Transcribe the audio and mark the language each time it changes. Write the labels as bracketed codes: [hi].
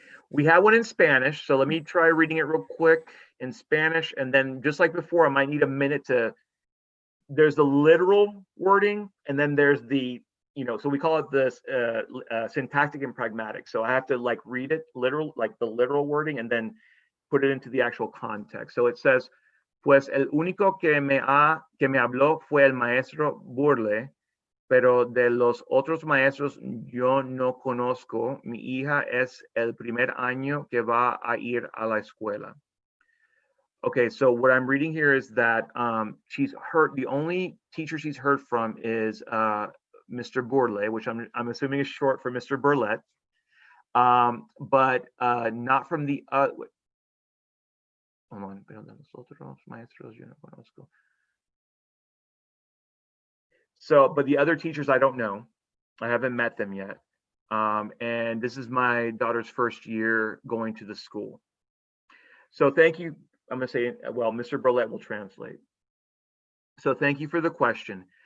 [en] We have one in Spanish, so let me try reading it real quick in Spanish, and then just like before, I might need a minute to. There's the literal wording, and then there's the, so we call it this syntactic and pragmatic. So I have to like read it literal, like the literal wording, and then put it into the actual context. So it says, [es] pues el único que me habló fue el maestro Burle, pero de los otros maestros yo no conozco. Mi hija es el primer año que va a ir a la escuela. [en] Okay, so what I'm reading here is that she's heard, the only teacher she's heard from is Mr. Burle, which I'm assuming is short for Mr. [es] Burlette, [en] but not from the hold on, [es] pero de los otros maestros yo no conozco. [en] So, but the other teachers I don't know. I haven't met them yet. And this is my daughter's first year going to the school. So thank you. I'm going to say, well, Mr. Burlette will translate. So thank you for the question.